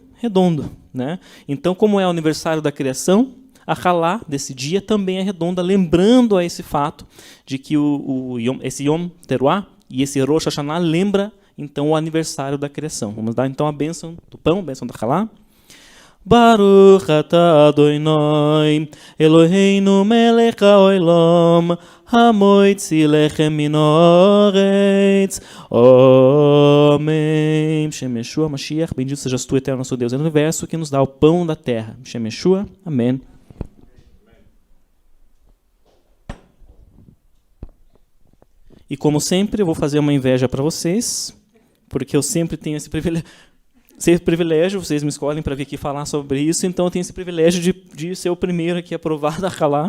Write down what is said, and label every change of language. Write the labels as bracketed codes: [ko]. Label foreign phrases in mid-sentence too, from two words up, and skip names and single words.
[pt] Redondo, né? Então, como é o aniversário da criação, a halá desse dia também é redonda, lembrando a esse fato de que esse Yom Teruah e esse Rosh Hashanah lembra então o aniversário da criação. Vamos dar então a bênção do pão, a bênção da halá. [he] ברוך אתה אדוני אלוהינו מלך העולם המוציא לחם מן הארץ. Amém. שם ישוע משיח. [pt] Bendito sejas tu, eterno nosso Deus, Rei do Universo, que nos dá o pão da terra. [he] שם ישוע. Amém. [pt] E como sempre, eu vou fazer uma inveja para vocês, porque eu sempre tenho esse privilégio, vocês me escolhem para vir aqui falar sobre isso, então eu tenho esse privilégio de ser o primeiro aqui a provar da halá.